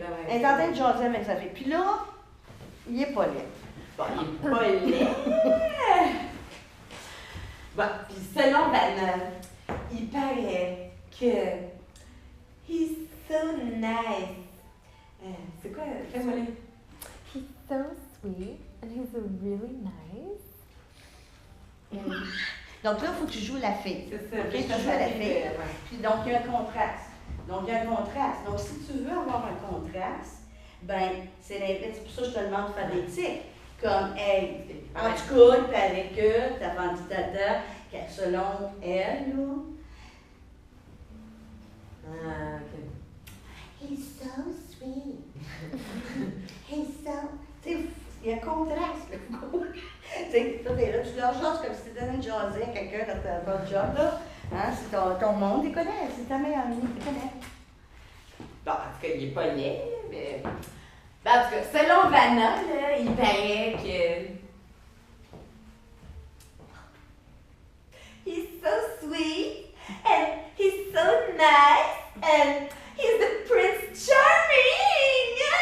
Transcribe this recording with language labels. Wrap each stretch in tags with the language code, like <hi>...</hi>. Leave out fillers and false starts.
<fr>Elle est en train de jaser avec sa fille. Puis là, il est pas laid. Bon, il est pas laid. Bon, puis selon Vanna, il paraît que</fr> <en>he's so nice.</en> <fr>C'est quoi? Fais-moi les...</fr> <en>He's so sweet and he's really nice.</en> <fr>Donc là, il faut que tu joues la fille. C'est ça. OK, tu joues la fille. Puis donc, il y a un contraste. Donc, si tu veux avoir un contraste, ben, c'est l'inverse. C'est pour ça que je te demande de faire des tics. Comme, hey, en tout cas, il paraît que, t'as vendu tata, selon elle, là. Ah, OK.</fr> <en>He's so sweet. He's so...</en> <fr>Tu sais, il y a un contraste, là. Tu sais, toi, t'es là, tu leur jases comme si tu donnais une jasée à quelqu'un dans ton job, là. Hein, c'est ton monde, il connaît, c'est ta meilleure amie, il connaît. Bon, en tout cas, il est pas laid, mais... Ben, en tout cas, selon Vanna, là, il paraît que...</fr> <en>He's so sweet, and he's so nice, and he's the Prince Charming!</en>